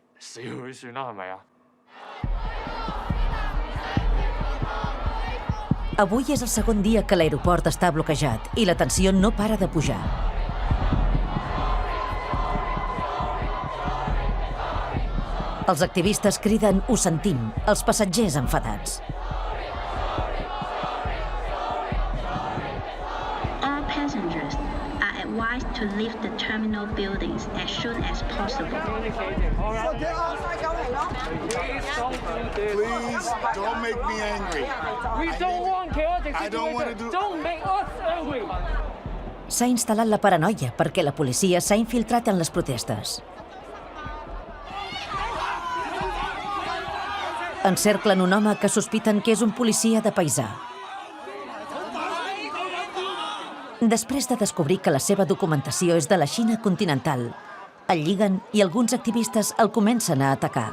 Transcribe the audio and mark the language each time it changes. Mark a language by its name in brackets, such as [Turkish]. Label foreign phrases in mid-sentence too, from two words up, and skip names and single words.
[Catalan] Avui és el segon dia que l'aeroport està bloquejat i la tensió no para de pujar. Els activistes criden "Ho sentim", els passatgers enfadats. [English] All passengers are advised to leave the terminal buildings as soon as possible. Please don't make me angry. We don't want chaotic situation. Don't make us angry. [Catalan] S'ha instal·lat la paranoia perquè la policia s'ha infiltrat en les protestes. Encerclen un home que sospiten que és un policia de paisà. Després de descobrir que la seva documentació és de la Xina continental, el lliguen i alguns activistes el comencen a atacar.